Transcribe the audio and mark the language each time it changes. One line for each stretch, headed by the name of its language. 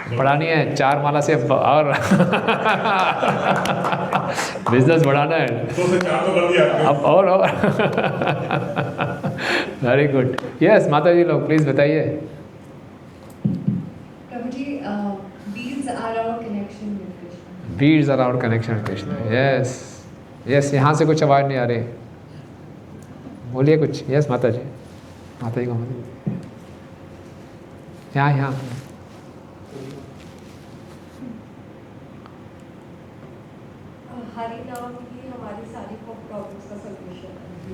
Hindi: बढ़ानी है 4 माला से और बिजनेस बढ़ाना है. 2 से 4 तो कर दिया आपने. अब और
English: Very good.
Hindi: यस माता जी लोग प्लीज बताइए.
English: प्रभु जी, beads are our connection with Krishna. Beads are our connection with Krishna. Yes.
Hindi: Yes, यहाँ से कुछ आवाज़ नहीं आ रही. बोलिए कुछ. यस माता जी. माता जी को यहाँ. हरि नाम ही हमारी सारी प्रॉब्लम्स का सॉल्यूशन है.